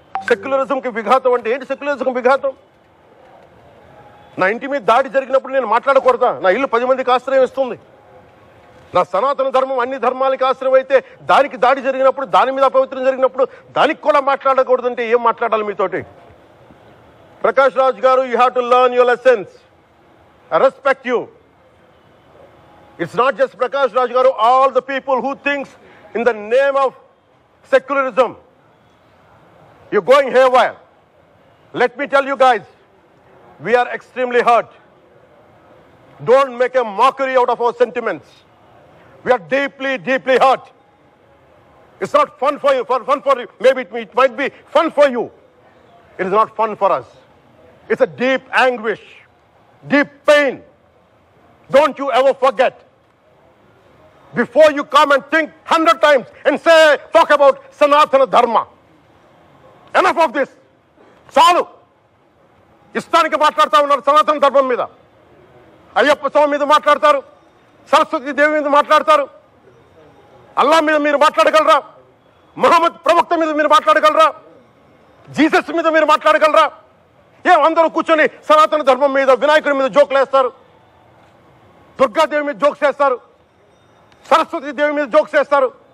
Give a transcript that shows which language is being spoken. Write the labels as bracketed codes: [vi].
[te] సెక్యులరిజంకి విఘాతం అంటే ఏంటి? సెక్యులరిజంకి విఘాతం నా ఇంటి మీద దాడి జరిగినప్పుడు నేను మాట్లాడకూడదా? నా ఇల్లు 10 మందికి ఆశ్రయం ఇస్తుంది. నా సనాతన ధర్మం అన్ని ధర్మాలకి ఆశ్రయం అయితే దానికి దాడి జరిగినప్పుడు, దాని మీద అపవిత్రం జరిగినప్పుడు దానికి కూడా మాట్లాడకూడదంటే ఏం మాట్లాడాలి మీతోటి? [en] Prakash Raj garu, you have to learn your lessons. I respect you. It's not just Prakash Raj Garu, all the people who thinks in the name of secularism, you're going haywire. Let me tell you guys, we are extremely hurt. Don't make a mockery out of our sentiments. We are deeply, deeply hurt. It's not fun for you, fun for you. Maybe it might be fun for you. It is not fun for us. It's a deep anguish, deep pain. Don't you ever forget. Before you come and think 100 times and talk about Sanatana Dharma. Enough of this. [te] చాలు. ఇష్టానికి మాట్లాడుతూ ఉన్నారు సనాతన ధర్మం మీద. అయ్యప్ప స్వామి మీద మాట్లాడతారు, సరస్వతి దేవి మీద మాట్లాడతారు. అల్లా మీద మీరు మాట్లాడగలరా? మహమ్మద్ ప్రవక్త మీద మీరు మాట్లాడగలరా? జీసస్ మీద మీరు మాట్లాడగలరా? అందరూ కూర్చొని సనాతన ధర్మం మీద, వినాయకుడి మీద జోకులు వేస్తారు, దుర్గాదేవి మీద జోక్స్ వేస్తారు, సరస్వతి దేవి మీద జోక్స్ వేస్తారు.